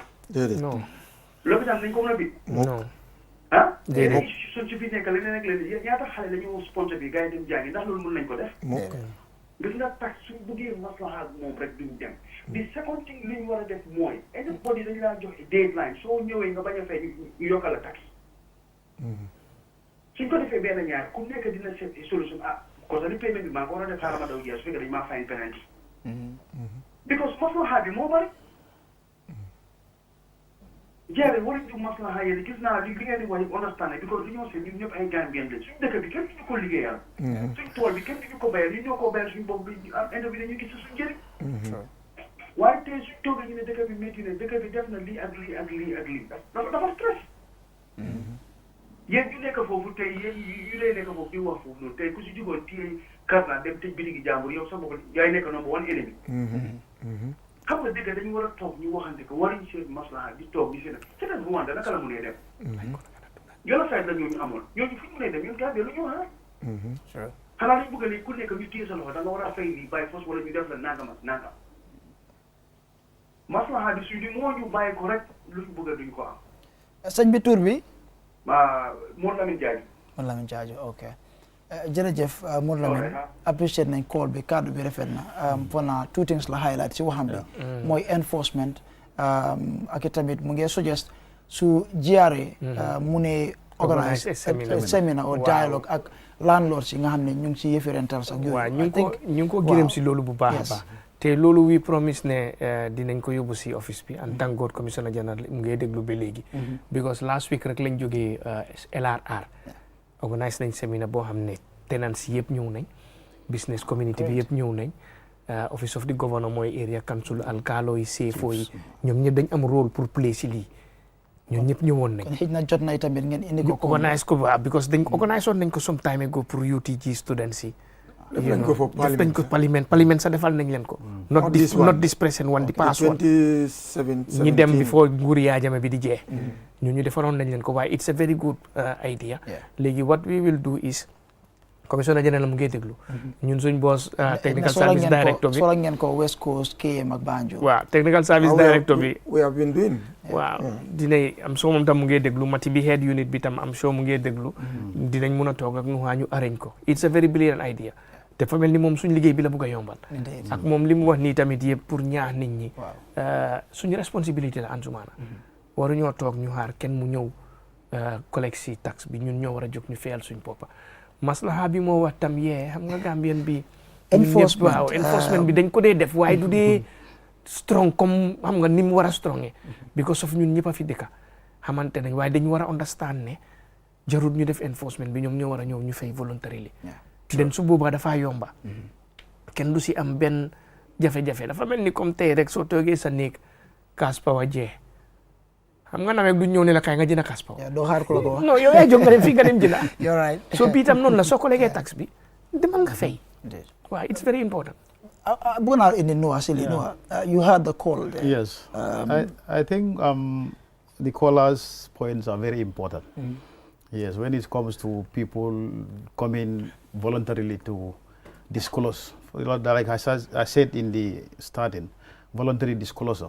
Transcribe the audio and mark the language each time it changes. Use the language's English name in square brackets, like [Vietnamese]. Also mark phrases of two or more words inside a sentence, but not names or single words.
[Wolof] non lopitaan nañ ko mën a bi non ah léegi suñ si fi nekk leneen ak leneen ñaata xale la ñu sponsor bi gars yi dem jàngi ndax loolu mën nañ ko def gis nga tax suñ bëggee maslaha ak moom rek duñ dem. [English] The second thing [Wolof] li ñu war a def mooy anybody dañu laa jox deadline soo ñëwee nga bañ a fay ñu yokkal la tax. suñ ko defee benn ñaar ku nekk dina seet solution [French] parce que [Wolof] li paiement bi maa ngi war a def xaaral ma daw jeex su fekkee dañu maa [English] fine penalty. [Wolof] because maslaha bi moo bari. jeere waruñ du maslaha yéen gis naa li ngeen di wax yëpp [English] understand because [Wolof] li ñoo seet ñun ñëpp ay Gambien lañ suñ dëkk bi kenn duñu ko liggéeyal. suñ tool bi kenn duñu ko bayal ñun ñoo ko bayal suñ bopp bi inde bi dañuy gis suñ njëriñ. waaye tey suñ toogee ñu ne dëkk bi métti na dëkk bi def na lii ak lii ak lii ak lii dafa stress. yéen ñu nekk foofu tey yéen yu lay nekk foofu di wax foofu noonu tey ku si jugoon téye karna dem tëj bitigi jàmbur yow sa bopp yaay nekk [English] number one [Wolof] ennemi. xam nga dëgg dañu war a toog ñu waxante ko waruñu seen maslaha di toog di seen c'est bu wante naka la mënee dem. yola sayt la ñooñu amoon ñooñu fu ñu mënee dem ñun Gambie lu ñu wax xanaa lañ bëgg ne ku nekk ñu téye sa loxo da nga war a fay lii bàyyi fos wala ñu def la nangam ak nangam maslaha bi suñu moo ñu bàyyi ko rek lu ñu bëgg duñ ko am. sëñ bi tur bi. Modou Lamine Diadio. Modou Lamine Diadio ok jërëjëf Modou Lamine appreciate nañ call bi kaddu bi rafet na for na [English] two things [Wolof] la highlight si waxam bi mooy enforcement ak tamit mu ngi suggest su GRA mu ne [English] organise seminar or dialogue [Wolof] ak landlords yi nga xam ne ñu ngi si yëfi rentals ak yooyu. waaw ñu ngi ko gërëm si loolu bu baax a baax te loolu [English] we promise [Wolof] ne dinañ ko yóbbu si office bi [French] en tant que [English] commissioner general [Wolof] mu ngi déglu ba léegi [English] because last week [Wolof] rek lañ jógee LRR organise nañ seminar boo xam ne tenants yëpp ñëw nañ [English] business community [Wolof] bi yëpp ñëw nañ [English] office of the governor [Wolof] mooy [English] area council [Wolof] alkaalo yi CFO yi ñoom ñëpp dañ am [French] rôle pour [Wolof] play si lii ñoom ñëpp ñëwoon nañ. kon xëy na jot na tamit ngeen indi ko. organise ko waaw because dañ ko organise woon nañ ko [English] some time ago [Wolof] pour UTG students yi. def nañ ko parliament sa defal nañ leen ko. [English] not this present one di pass one. [Wolof] 2017 ñi dem before nguuri Yaya Jammeh bi di jeex. ñu defaroon nañ leen ko waaye [English] it's a very good idea. léegi what we will do is commissioner general mu ngi déglu. [Wolof] ñun suñ boss [English] technical service director [Wolof] bi soo ngeen ko West Coast KM ak Banjul. waaw [English] technical service director [Wolof] bi. [English] we have been doing. [Wolof] waaw dinañ am soo moom tam mu ngi déglu mati bi [English] head unit [Wolof] bi tam am soo mu ngi déglu. dinañ mun a toog ak ñu arrange ko [English] it's a very brilliant idea. [Wolof] dafa mel ni moom suñ liggéey bi la bëgg a yombal. ak moom li mu wax nii tamit yëpp pour ñaax nit ñi. suñu responsabilité la Ansoumana. waruñoo toog ñu xaar kenn mu ñëw collecte si taxe bi ñun ñoo war a jóg ñu fayal suñ boppa maslaha bi moo wax tam xam nga Gambien bi. enforcement bi dañ ko dee def waaye du dee strong comme xam nga ni mu war a strongé. [English] because of [Wolof] ñun ñëpp a fi dëkka xamante nañ waaye dañu war a understand ne jarul ñu def enforcement bi ñoom ñoo war a ñëw ñu fay voluntarily. den su boobaa dafaa yomba. kenn du si am benn jafe-jafe dafa mel ni comme tey rek soo toogee sa néeg [English] cash power [Wolof] jeex xam nga nawet du ñëw ne la kay nga jënd [English] cash power. [Wolof] doo xaar ku la ko wax. non yow yaa jóg nga dem fii nga dem jënda. [English] you're right. [Wolof] so bii tam noonu la soo ko legee tax bi demal nga fay. [English] waaw it's very important. bëgg naa indi Noah Sili Noah you had the call there. Yes, I think the callers' points are very important. Yes, when it comes to people coming voluntarily to disclose, like I said in the starting, voluntary disclosure.